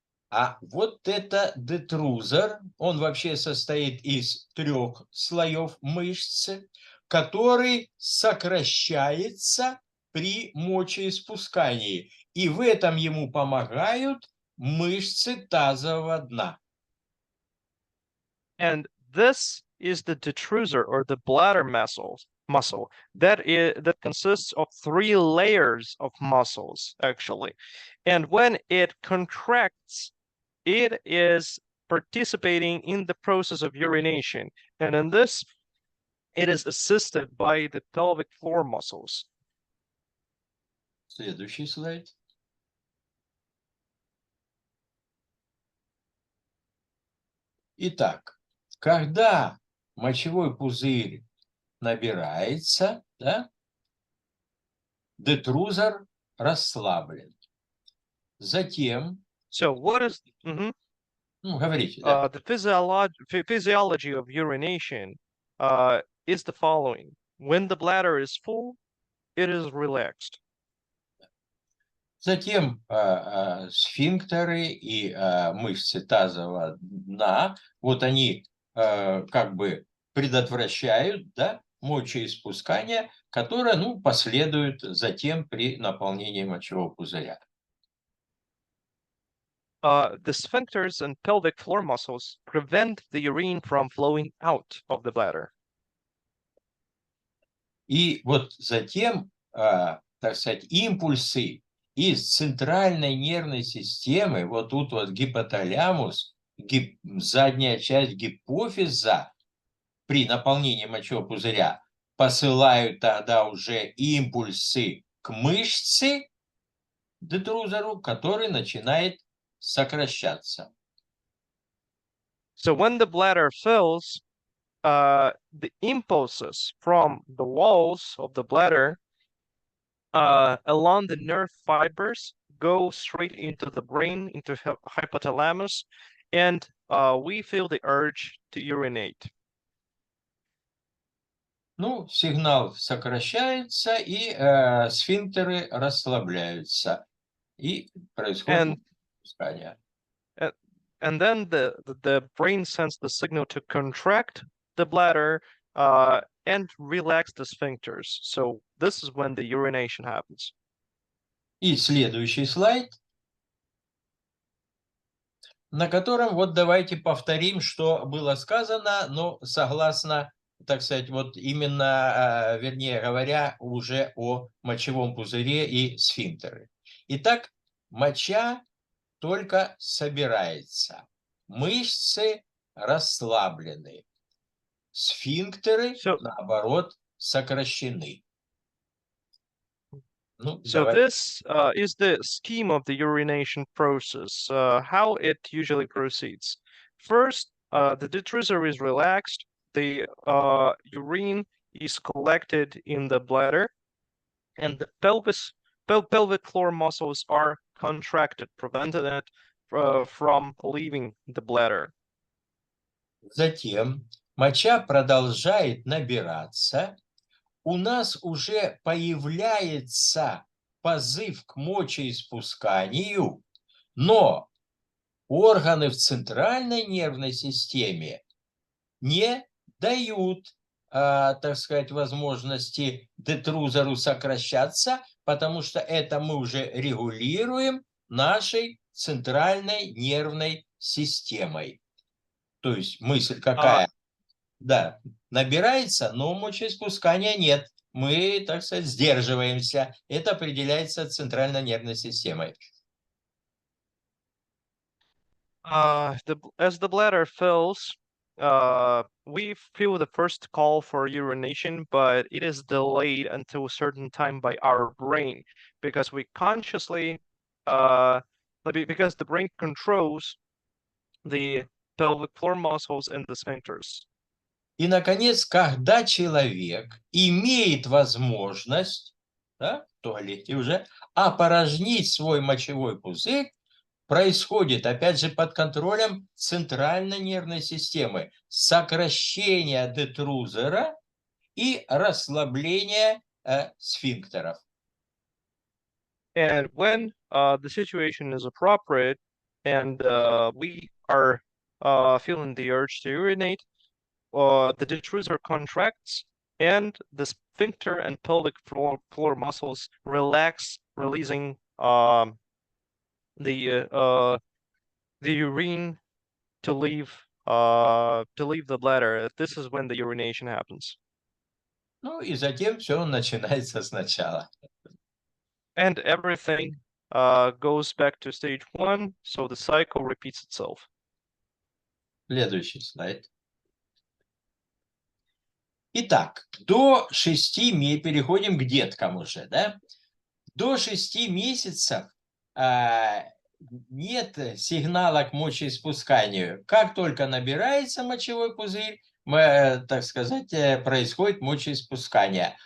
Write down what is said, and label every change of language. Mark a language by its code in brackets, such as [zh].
[ru] А вот это детрузор, он вообще состоит из 3 слоев мышцы, который сокращается при мочеиспускании. И в этом ему помогают мышцы тазового дна. [en] And this is the detrusor or the bladder muscle that consists of 3 layers of muscles actually. And when it contracts, it is participating in the process of urination. And in this, it is assisted by the pelvic floor muscles. [ru] Следующий слайд. Итак, когда мочевой пузырь набирается, да, детрузор расслаблен. Затем... [en] So what is... [ru] говорите, да. [en] The physiology of urination is the following. When the bladder is full, it is relaxed. [ru] Затем сфинктеры и мышцы тазового дна, вот они как бы предотвращают, да, мочеиспускание, которое, последует затем при наполнении мочевого пузыря. [en] The sphincters and pelvic floor muscles prevent the urine from flowing out of the bladder. [ru] И вот затем, так сказать, импульсы из центральной нервной системы, вот тут вот гипоталямус, задняя часть гипофиза при наполнении мочевого пузыря посылают тогда уже импульсы к мышце, детрузору, который начинает сокращаться. [en] So when the bladder fills, the impulses from the walls of the bladder along the nerve fibers go straight into the brain, into hypothalamus, and we feel the urge to urinate. [ru] Сигнал сокращается, и сфинктеры расслабляются, и происходит пускание. [en] And then the brain sends the signal to contract the bladder and relax the sphincters. So this is when the urination happens. [ru] И следующий слайд, на котором вот давайте повторим, что было сказано, но согласно, так сказать, вот именно, вернее говоря, уже о мочевом пузыре и сфинктере. Итак, моча только собирается. Мышцы расслаблены. Сфинктеры, наоборот, сокращены. [en] So this is the scheme of the urination process, how it usually proceeds. First, the detrusor is relaxed. The urine is collected in the bladder, and the pelvic floor muscles are contracted, preventing it from leaving the bladder. [ru] Затем моча продолжает набираться. У нас уже появляется позыв к мочеиспусканию, но органы в центральной нервной системе не дают, так сказать, возможности детрузору сокращаться, потому что это мы уже регулируем нашей центральной нервной системой. То есть мысль какая? Да, набирается, но мочеиспускания нет. Мы, так сказать, сдерживаемся. Это определяется центральной нервной системой. [en] As the bladder fills, we feel the first call for urination, but it is delayed until a certain time by our brain because we consciously, because the brain controls the pelvic floor muscles and the sphincters. [ru] И, наконец, когда человек имеет возможность, да, в туалете уже, опорожнить свой мочевой пузырь, происходит, опять же, под контролем центральной нервной системы сокращение детрузора и расслабление сфинктеров. [en] And when the situation is appropriate and we are feeling the urge to urinate, the detrusor contracts and the sphincter and pelvic floor muscles relax, releasing the urine to leave the bladder. This is when the urination happens. [ru] Ну и затем все начинается сначала. [en] And everything goes back to stage 1, so the cycle repeats itself. [ru] Следующий слайд. Итак, до 6 месяцев, переходим к деткам уже, да? До 6 месяцев нет сигнала к мочеиспусканию. Как только набирается мочевой пузырь, так сказать, происходит мочеиспускание.